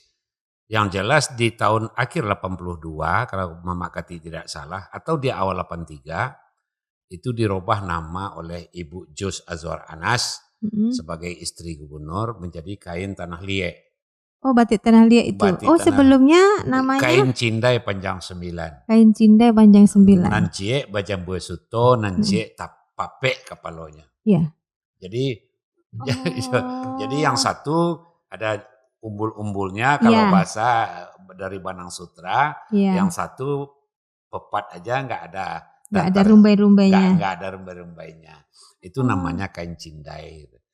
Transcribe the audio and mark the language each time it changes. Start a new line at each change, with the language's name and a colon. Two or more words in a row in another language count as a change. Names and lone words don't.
Indonesian: Yang jelas di tahun akhir 82 kalau Mama Kati tidak salah atau di awal 83 itu dirubah nama oleh Ibu Jos Azwar Anas sebagai istri gubernur menjadi kain tanah liek. Oh, batik tanah liek itu. Sebelumnya namanya kain cindai panjang 9. Kain cindai panjang 9.
Minangkabau: Nancie bajambu suto, nancie tapape kepalonya.
Indonesian: Iya. Jadi yang satu ada umbul-umbulnya kalau bahasa dari Banang Sutra, yang satu pepat aja nggak ada rumbai-rumbainya. Nggak ada rumbai-rumbainya. Itu namanya kain cindai.